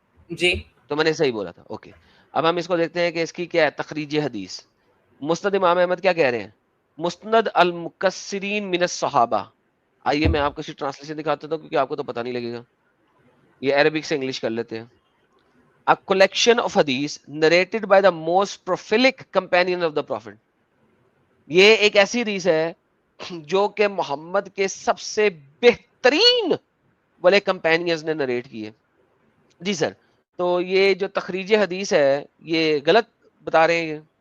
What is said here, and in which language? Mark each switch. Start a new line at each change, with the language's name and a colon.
Urdu: جی تو میں نے صحیح بولا تھا. اوکے, اب ہم اس کو دیکھتے ہیں کہ اس کی کیا ہے تخریج حدیث. مسند امام احمد کیا کہہ رہے ہیں, مسند المکسرین من الصحابہ. آئیے میں آپ کو ٹرانسلیشن دکھاتا ہوں کیونکہ آپ کو تو پتہ نہیں لگے گا, یہ عربک سے انگلش کر لیتے ہیں.
English: a collection of hadith narrated by the most prolific companion of the prophet.
Urdu: یہ ایک ایسی حدیث ہے جو کہ محمد کے سب سے بہترین والے کمپینینز نے نریٹ کی ہے. جی سر, تو یہ جو تخریج حدیث ہے یہ غلط بتا رہے ہیں.